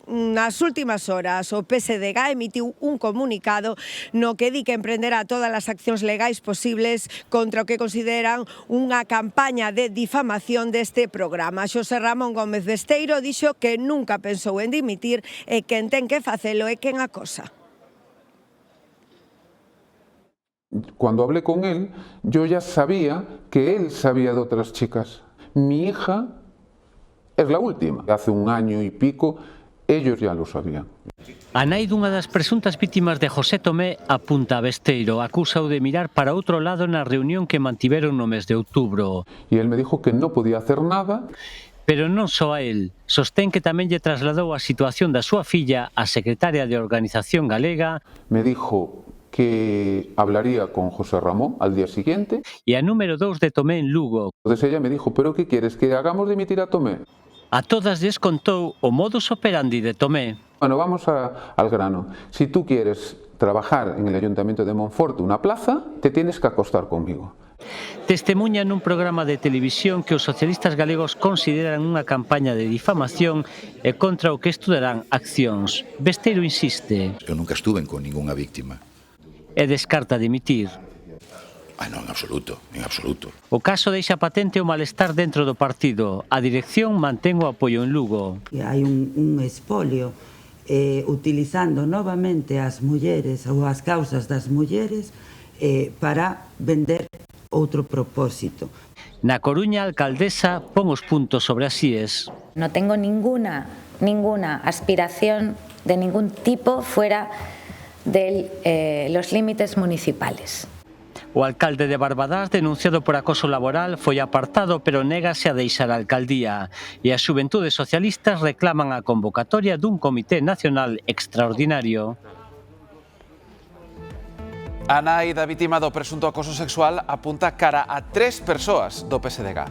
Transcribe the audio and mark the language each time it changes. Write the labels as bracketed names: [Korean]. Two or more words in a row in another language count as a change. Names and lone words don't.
[Galician] Nas últimas horas o PSDG emitiu un comunicado no que di que emprenderá todas as accións legais posibles contra o que consideran unha campaña de difamación deste programa. Xosé Ramón Gómez Besteiro dixo que nunca pensou en dimitir e quen ten que facelo é quen acosa. [Spanish] Cuando hablé con él, yo ya sabía que él sabía de otras chicas. Mi hija es la última. Hace un año y pico, ellos ya lo sabían. [Galician] A nai dunha das presuntas vítimas de José Tomé apunta a Besteiro, acúsao de mirar para outro lado na reunión que mantiveron no mes de outubro. [Spanish] Y él me dijo que no podía hacer nada. [Galician] Pero non só a él, sostén que tamén lle trasladou a situación da súa filla á secretaria de Organización Galega. [Spanish] Me dijo que hablaría con José Ramón al día siguiente. [Galician] E a número 2 de Tomé en Lugo. [Spanish] Entonces ella me dijo, ¿pero qué quieres? ¿Que hagamos dimitir a Tomé? [Galician] A todas lles contou o modus operandi de Tomé. [Spanish] Bueno, vamos al grano. Si tú quieres trabajar en el Ayuntamiento de Monforte una plaza, te tienes que acostar conmigo. [Galician] Testemuña nun programa de televisión que os socialistas galegos consideran unha campaña de difamación e contra o que estudarán accións. Besteiro insiste. Eu nunca estuve con ningunha víctima. E descarta dimitir. Non, en absoluto, en absoluto. O caso deixa patente o malestar dentro do partido. A dirección mantén o apoio en Lugo. Hai un espolio utilizando novamente as mulleres ou as causas das mulleres para vender outro propósito. Na Coruña, a alcaldesa pon os puntos sobre as IES. [Spanish] No tengo ninguna aspiración de ningún tipo fuera de los límites municipales. [Galician] O alcalde de Barbadás, denunciado por acoso laboral, foi apartado pero négase a deixar a alcaldía. E as xuventudes socialistas reclaman a convocatoria dun comité nacional extraordinario. A nai da vítima do presunto acoso sexual apunta cara a 3 persoas do PSDG.